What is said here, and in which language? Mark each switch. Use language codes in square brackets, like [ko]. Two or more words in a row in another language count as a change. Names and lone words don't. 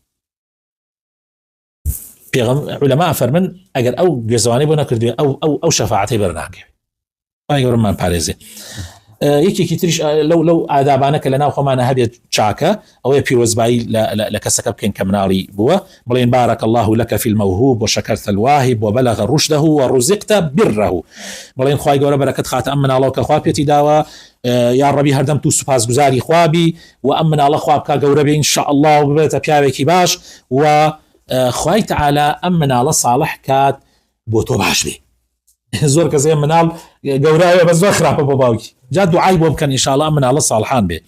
[ckb] علەما فەرمن ئەگەر ئەو گوێزەوانەی بۆ نەکردوێ ئەو شەفاعەتەی بەرناکەوێت. گەورەمان پارێزێ. یەکێکی تریش لەو ئادابانە کە لە ناو خۆمانە هەبێت چاکە ئەوەیە پیرۆزبایی لە کەسەکە بکەین کە مناڵی بووە، بڵێن [ar] بارك الله لك في الموهوب وشكرت الواهب وبلغ رشده ورزقت بره. [ckb] بڵێن خوای گەورە بەرەکەت خاتە ئەم مناڵەوە کە خوا پێتی داوە، [ar] یا ڕەبی [ckb] هەردەم تو سوپاسگوزاری خوابی و ئەم مناڵە خوا بکە گەورە بێ [ar] ئینشاء الله [ckb] و ببێتە پیاوێکی باش و خوای تعالی ئەم مناڵە صالح کات بۆ تۆ باش بێ. زۆر کەسێ مناڵ گەورایە بە زۆر خراپە بۆ باوکی، جا دوعای بۆ بکەن [ar] ئینشاء الله [ckb] مناڵە صالحان بێ.